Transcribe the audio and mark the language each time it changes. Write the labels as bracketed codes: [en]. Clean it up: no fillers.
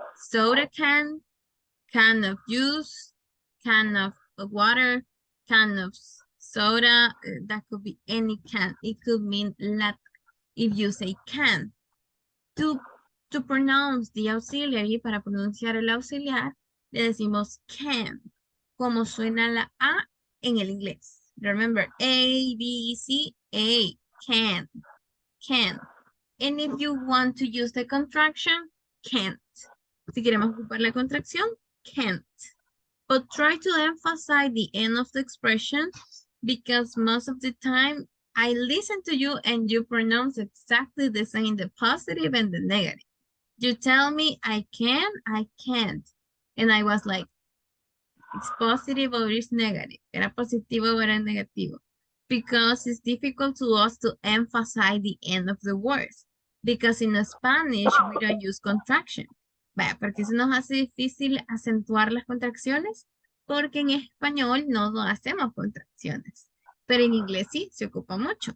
[en] Soda can of juice, can of water, can of soda, that could be any can. It could mean lata. If you say can, to pronounce the auxiliary, [es] para pronunciar el auxiliar, le decimos can, como suena la A en el inglés. [en] Remember, A, B, C, A, can. And if you want to use the contraction, can't. [es] Si queremos ocupar la contracción, [en] can't. But try to emphasize the end of the expression because most of the time I listen to you and you pronounce exactly the same, the positive and the negative. You tell me I can, I can't. And I was like, it's positive or it's negative. [es] Era positivo o era negativo. [en] Because it's difficult to us to emphasize the end of the words. Because in Spanish, we don't use contraction. [es] Vaya, porque se nos hace difícil acentuar las contracciones, porque en español no hacemos contracciones. Pero en inglés sí, se ocupa mucho.